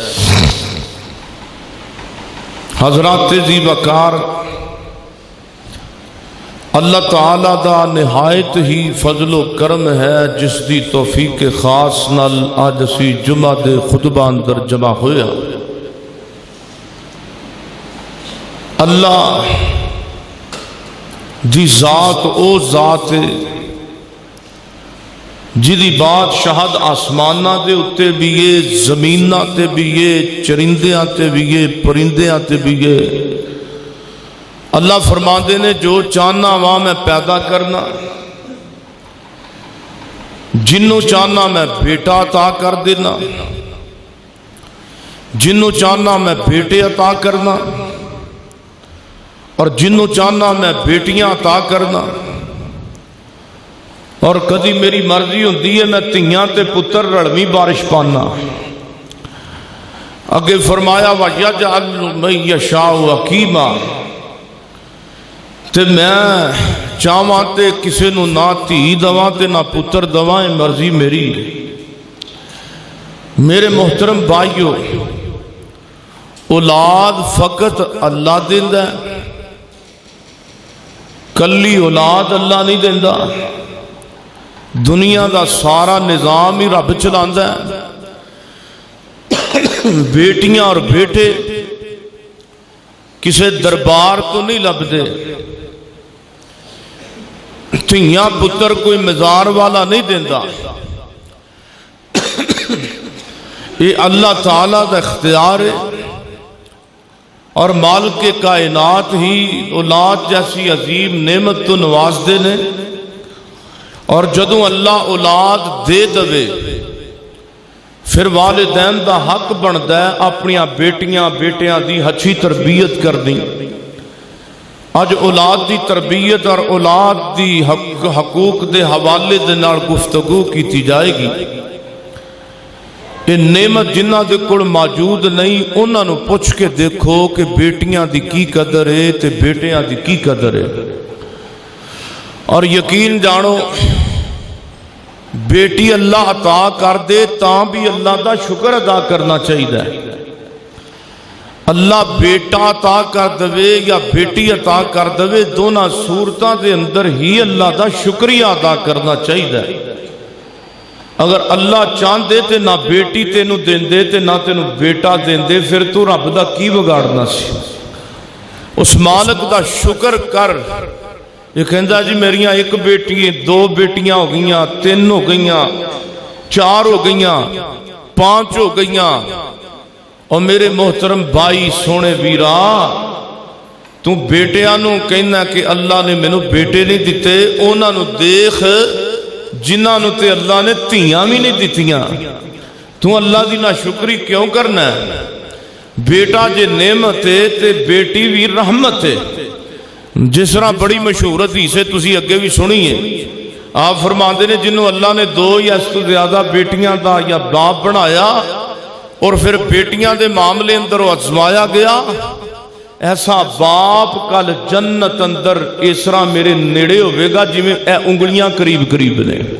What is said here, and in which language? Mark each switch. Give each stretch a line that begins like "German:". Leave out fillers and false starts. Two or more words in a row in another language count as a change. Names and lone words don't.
Punjabi: حضرات ذی وقار، اللہ تعالیٰ دا نہایت ہی فضل و کرم ہے جس دی توفیق خاص نال آج اسی جمعہ دے خطبہ اندر جمع ہویا۔ اللہ دی ذات او ذات جدی بات شہد آسمانہ دے اتے بھی یہ، زمینہ تے بھی یہ، چرندیاں تے بھی یہ، پرندیاں تے بھی یہ۔ اللہ فرما دے نے جو چاہنا وہاں میں پیدا کرنا، جنوں چاہنا میں بیٹا عطا کر دینا، جنوں چاہنا میں بیٹے عطا کرنا، اور جنوں چاہنا میں بیٹیاں عطا کرنا، اور کدی میری مرضی ہوندی ہے میں تیاں تے پتر رڑویں بارش پانا۔
Arabic: اگے فرمایا وَيَجْعَلُ مَن يَشَاءُ عَقِيمًا،
Punjabi: تے میں چاہواں تے کسے نو نہ تھی دواں تے نہ پتر دواں، مرضی میری۔ میرے محترم بھائیو، اولاد فقط اللہ دیندا ہے، کلی اولاد اللہ نہیں دیندا۔ دنیا دا سارا نظام ہی رب چلاندا ہے۔ بیٹیاں اور بیٹے کسے دربار تو نہیں لبدے، ਧੀਆਂ ਪੁੱਤਰ ਕੋਈ ਮਜ਼ਾਰ ਵਾਲਾ ਨਹੀਂ ਦਿੰਦਾ, یہ اللہ تعالیٰ کا اختیار ہے، اور مالک کائنات ہی اولاد جیسی عظیم نعمت تو نواز دینے، اور جدوں اللہ اولاد دے دوے پھر والدین دا حق بندا ہے اپنی بیٹیاں بیٹیاں دی اچھی تربیت کرنی۔ اج اولاد دی تربیت اور اولاد دی حقوق دے حوالے دے نال گفتگو کیتی جائے گی۔ یہ نعمت جنہ دے کول موجود نہیں انہاں نو پوچھ کے دیکھو کہ بیٹیاں دی کی قدر ہے تے بیٹیاں دی کی قدر ہے، اور یقین جانو بیٹی اللہ عطا کر دے تاں بھی اللہ دا شکر ادا کرنا چاہیے۔ اللہ بیٹا عطا کر دے یا بیٹی عطا کر دے دونوں صورتاں دے اندر ہی اللہ دا شکریہ ادا کرنا چاہیے۔ اگر اللہ چاہندے تے نہ بیٹی تینوں دیندے تے نہ تینوں بیٹا دیندے پھر تو رب دا کی بگاڑنا سی؟ اس مالک دا شکر کر۔ یہ کہندا جی میریاں ایک بیٹی دو بیٹیاں ہو گئیاں، تین ہو گئیاں، چار ہو گئیاں، پانچ ہو گئیاں، اور میرے محترم بھائی سونے ویرا تو بیٹیاں نو کہنا کہ اللہ نے مینوں بیٹے نہیں دیتے، انہاں نو دیکھ جنہاں نو تے اللہ نے تیاں بھی نہیں دیتیاں، تو اللہ دی ناشکری کیوں کرنا ہے؟ بیٹا جے نعمت ہے تے بیٹی بھی رحمت ہے۔ جس طرح بڑی مشہور حدیث ہے تسی اگے بھی سنی ہے، آپ فرماندے نے جنہوں اللہ نے دو یا اس تو زیادہ بیٹیاں دا یا باپ بنایا اور پھر بیٹیاں دے معاملے اندر آزمایا گیا، ایسا باپ کل جنت اندر اس طرح میرے نیڑے ہوئے گا جی میں اے انگلیاں قریب قریب نے۔